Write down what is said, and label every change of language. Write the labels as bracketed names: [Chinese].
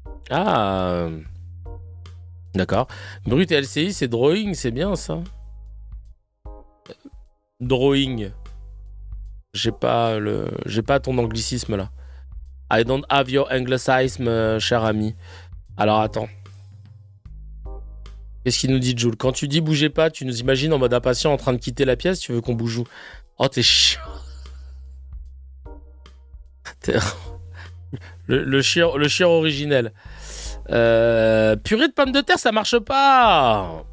[French] Ah, d'accord. Brut et LCI, c'est drawing, c'est bien ça. Drawing. J'ai pas ton anglicisme là. [English] I don't have your anglicism, [French] cher ami. Alors attends. Qu'est-ce qu'il nous dit, Jules? Quand tu dis bougez pas, tu nous imagines en mode impatient en train de quitter la pièce, tu veux qu'on bouge où? Oh, t'es chiant. Le chieur originel. Purée de pommes de terre, ça marche pas.